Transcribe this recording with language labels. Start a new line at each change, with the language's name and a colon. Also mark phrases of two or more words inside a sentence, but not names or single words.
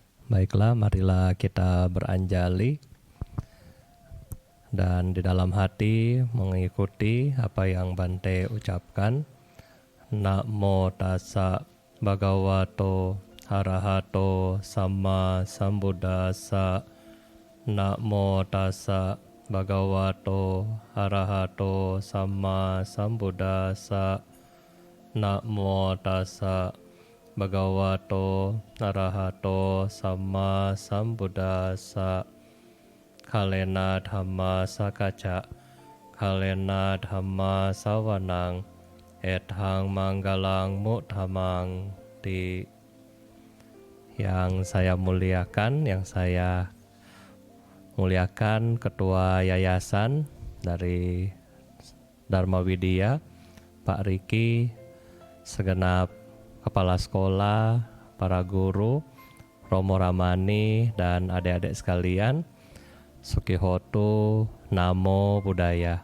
Indonesian: Baiklah, marilah kita beranjali dan di dalam hati mengikuti apa yang Bante ucapkan.
Pali: Namo tassa bhagavato arahato sama sambuddhassa. Namo tassa bhagavato arahato sama sambuddhassa. Namo tassa bhagavato arahato sama sambuddhassa. Kalena dhamma sakaca, kalena dhamma sawanang, ethang manggalang muthamang.
Indonesian: Di yang saya muliakan, Ketua Yayasan dari Dharma Widya, Pak Riki, segenap kepala sekolah, para guru, Romo Ramani, dan adik-adik sekalian,
Pali: Sukihotu, Namo Buddhaya.